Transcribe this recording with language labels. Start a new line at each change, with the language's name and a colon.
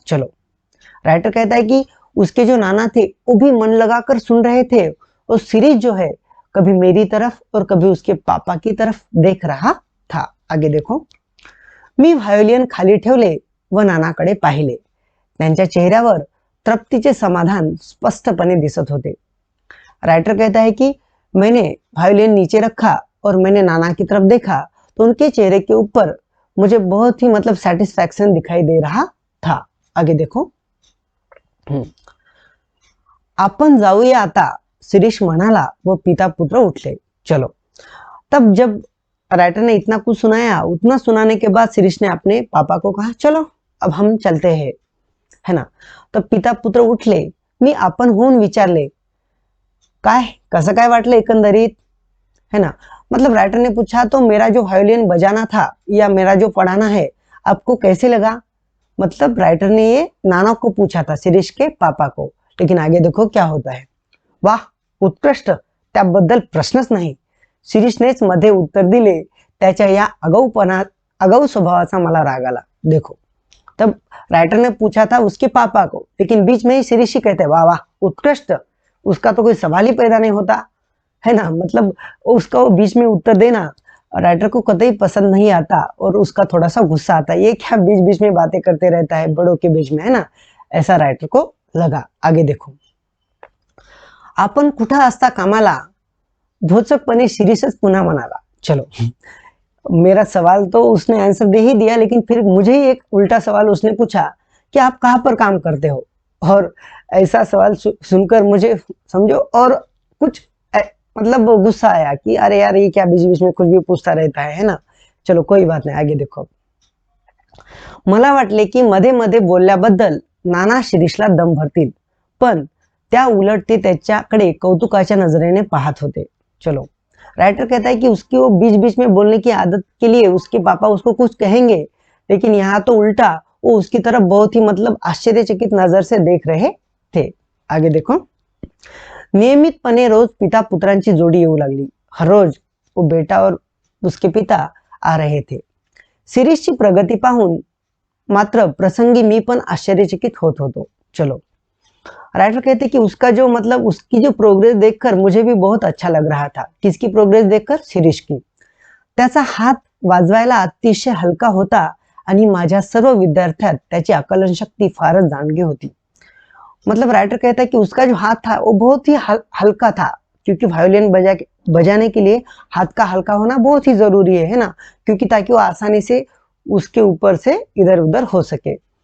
Hindi: चलो, राइटर कहता है कि उसके जो नाना थे वो भी मन लगाकर सुन रहे थे, और शिरीष जो है कभी मेरी तरफ और कभी उसके पापा की तरफ देख रहा था। आगे देखो,
Marathi: मी व्हायोलिन खाली ठेवले व नानाकडे पाहिले, त्यांच्या चेहऱ्यावर तृप्तीचे समाधान स्पष्टपणे दिसत होते।
Hindi: राइटर कहता है कि मैंने व्हायोलिन नीचे रखा और मैंने नाना की तरफ देखा, तो उनके चेहरे के ऊपर मुझे बहुत ही मतलब सेटिस्फैक्शन दिखाई दे रहा था। आगे देखो,
Marathi: आपण जाऊया आता, शिरीष म्हणाला व पिता पुत्र उठले।
Hindi: चलो, तब जब राइटर ने इतना कुछ सुनाया, उतना सुनाने के बाद शिरीष ने अपने पापा को कहा, चलो अब हम चलते हैं, है ना।
Marathi: तब पिता पुत्र उठले, मी आपण होऊन विचारले, काय कसं काय वाटलं एकंदरीत,
Hindi: है ना। मतलब राइटर ने पूछा तो मेरा जो वायोलिन बजाना था या मेरा जो पढ़ाना है आपको कैसे लगा, मतलब राइटर ने ये नाना को पूछा था, शिरीष के पापा को। लेकिन आगे देखो क्या होता है।
Marathi: वाह, उत्कृष्ट, त्याबद्दल प्रश्नच नाही. शिरीषनेच मध्ये उत्तर दिले. त्याच्या या आगाऊ स्वभावाचा मला राग आला.
Hindi: देखो, तब राइटर ने पूछा था उसके पापा को, लेकिन बीच में ही शिरीष ही कहते हैं वाह वाह उत्कृष्ट, उसका तो कोई सवाल ही पैदा नहीं होता है ना। मतलब उसका वो बीच में उत्तर देना राइटर को कतई पसंद नहीं आता और उसका थोड़ा सा गुस्सा आता है, ये क्या बीच बीच में बातें करते रहता है बड़ों के बीच में, है ना, ऐसा राइटर को लगा। आगे देखो,
Marathi: आपण कुठं असता कामाला, भोचकपणे शिरीषच पुन्हा म्हणाला।
Hindi: चलो, मेरा सवाल तो उसने आंसर दे ही दिया, लेकिन फिर मुझे ही एक उल्टा सवाल उसने पूछा कि आप कहाँ पर काम करते हो। और ऐसा सवाल सुनकर मुझे समझो और कुछ मतलब गुस्सा आया कि अरे यार ये क्या बीच बीच में कुछ भी पूछता रहता है ना। चलो कोई बात नाही, आगे देखो।
Marathi: मला वाटले की मध्ये मध्ये बोलल्याबद्दल नाना शिरीषला दम भरतील, पण त्या उलट ते त्याच्याकडे कौतुकाच्या नजरेने पाहत होते।
Hindi: चलो, राइटर कहता है कि उसकी वो बीच बीच में बोलने की आदत के लिए उसके पापा उसको कुछ कहेंगे, लेकिन यहाँ तो उल्टा वो उसकी तरफ बहुत ही मतलब आश्चर्यचकित नजर से देख रहे थे। आगे देखो,
Marathi: नियमितपणे रोज पिता पुत्रांची जोडी येऊ लागली।
Hindi: हर रोज वो बेटा और उसके पिता आ रहे थे।
Marathi: शिरीषची प्रगती पाहून मात्र प्रसंगी मी पण आश्चर्यचकित होत होतो।
Hindi: चलो, राइटर कहते कि उसका जो मतलब उसकी जो प्रोग्रेस देखकर मुझे भी बहुत अच्छा लग रहा था। किसकी प्रोग्रेस देखकर? शिरीष की।
Marathi: त्याचा हात वाजवायला अतिशय हलका होता आणि माझ्या सर्व विद्यार्थ्यात त्याची आकलन शक्ती फारच जाणगी होती।
Hindi: मतलब राइटर कहता है कि उसका जो हाथ था वो बहुत ही हल्का था, क्योंकि वायोलिन बजाने के लिए हाथ का हल्का होना बहुत ही जरूरी है ना, क्योंकि ताकि वो आसानी से उसके ऊपर से इधर उधर हो सके।